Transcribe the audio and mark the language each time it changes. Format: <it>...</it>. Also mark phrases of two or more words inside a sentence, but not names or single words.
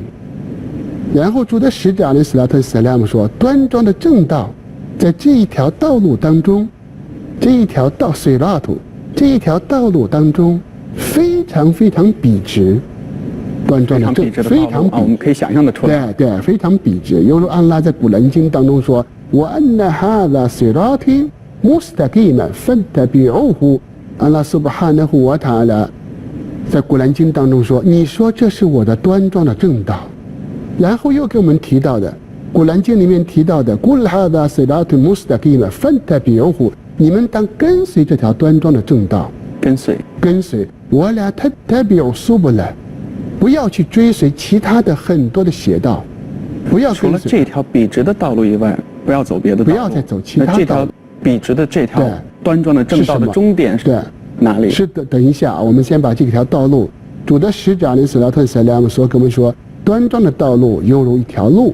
<zh>然后主的使者</zh> <ar>عليه الصلاة والسلام</ar> <zh>说，端庄的正道在这一条道路当中，这一条道水拉图这一条道路当中非常非常笔直，端庄的正非常笔直，我们可以想象的出来。对对，非常笔直。犹如安拉在古兰经当中说</zh> <ar>وأن هذا صراطي مستقيما فاتبعوه。 الله سبحانه وتعالى</ar> <zh>在古兰经当中说：“你说这是我的端庄的正道。” 然后又给我们提到的古兰经里面提到的</zh> <ar>قُلْ هَذَا صِرَاطٌ مُسْتَقِيمٌ فَاتَّبِعُوهُ。</ar> <zh>你们当跟随这条端庄的正道，跟随。</zh> <ar>وَلَا تَتَّبِعُوا السُّبُلَ。</ar> <zh>不要去追随其他的很多的邪道，不要除了这条笔直的道路以外。不要走别的道路，不要再走其他道路。这条笔直的这条端庄的正道的终点是哪里？是的，等一下，我们先把这条道路，主的使者</zh> <ar>عليه الصلاة والسلام</ar> <zh>说跟我们说，端庄的道路犹如一条路。</zh>